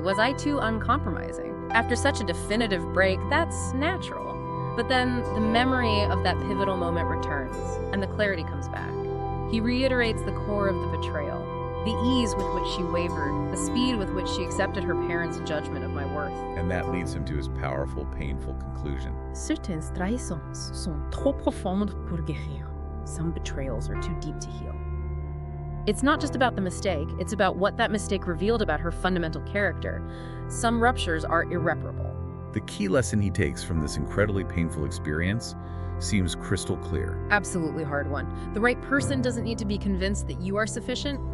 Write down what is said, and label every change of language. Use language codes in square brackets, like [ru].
[en] Was I too uncompromising? After such a definitive break, that's natural. But then the memory of that pivotal moment returns, and the clarity comes back. He reiterates the core of the betrayal, the ease with which she wavered, the speed with which she accepted her parents' judgment of my worth. And that leads him to his powerful, painful conclusion. [fr] Certaines trahisons sont trop profondes pour guérir. [en] Some betrayals are too deep to heal. It's not just about the mistake, it's about what that mistake revealed about her fundamental character. Some ruptures are irreparable. The key lesson he takes from this incredibly painful experience seems crystal clear. Absolutely hard one. The right person doesn't need to be convinced that you are sufficient.